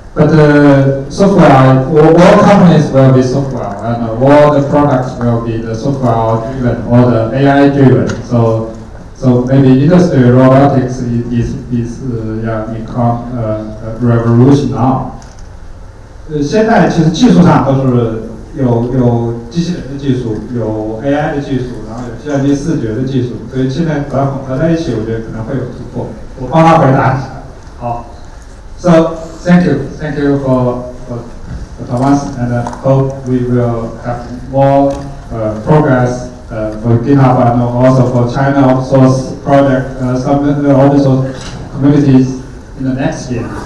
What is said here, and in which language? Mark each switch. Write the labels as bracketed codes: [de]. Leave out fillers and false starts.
[en] But software, all companies will be software, and all the products will be the software driven or the AI driven. So maybe industry robotics is become a revolution now. [zh] 现在其实技术上都是有机器人的技术，有 AI 的技术，然后有计算机视觉的技术，所以现在把它混合在一起，我觉得可能会有突破。我帮他回答一下。好。 [en] So thank you for Thomas, and hope we will have more progress for GitHub and also for China open source project, some open source communities in the next year.